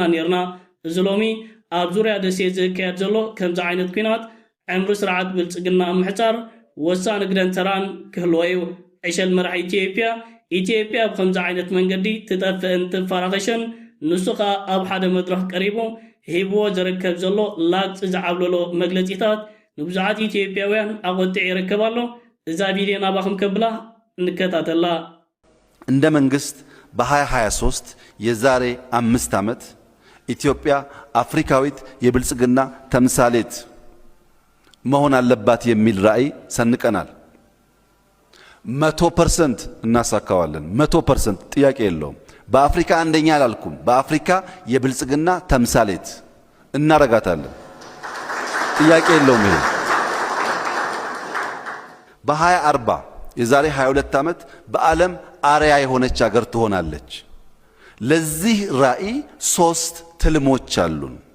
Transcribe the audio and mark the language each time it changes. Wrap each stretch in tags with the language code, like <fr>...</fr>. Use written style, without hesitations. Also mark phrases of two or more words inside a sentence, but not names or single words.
<ti>ነርና። እዚ ሎሚ ኣብ ዙርያ ደሴ ዝካየድ ዘሎ ከምዚ ዓይነት ኩናት ዕምሪ ስርዓት ብልጽግና ምሕፃር ወሳኒ ግደን ተራን ክህልዎ እዩ። ዕሸል መራሒ ኢትዮጵያ ብከምዚ ዓይነት መንገዲ ትጠፍእን ትፈራኸሽን ንሱ ኸኣ ኣብ ሓደ መድረኽ ቀሪቡ ሂብዎ ዝርከብ ዘሎ ላግፂ ዝዓብለሎ መግለፂታት ንብዙሓት ኢትዮጵያውያን ኣቆጢዕ ይርከብ ኣሎ። እዛ ቪድዮ ናባኹም ከብላ እንከታተላ።</ti> <am>እንደ መንግስት በ2023 የዛሬ 5 ዓመት ኢትዮጵያ አፍሪካዊት የብልጽግና ተምሳሌት መሆን አለባት የሚል ራዕይ ሰንቀናል። 100% እናሳካዋለን። 100% ጥያቄ የለውም። በአፍሪካ አንደኛ አላልኩም። በአፍሪካ የብልጽግና ተምሳሌት እናረጋታለን። ጥያቄ የለውም። ይሄ በ2040 የዛሬ 22 ዓመት በዓለም አርያ የሆነች ሀገር ትሆናለች። ለዚህ ራዕይ 3 ትልሞች አሉን።</am>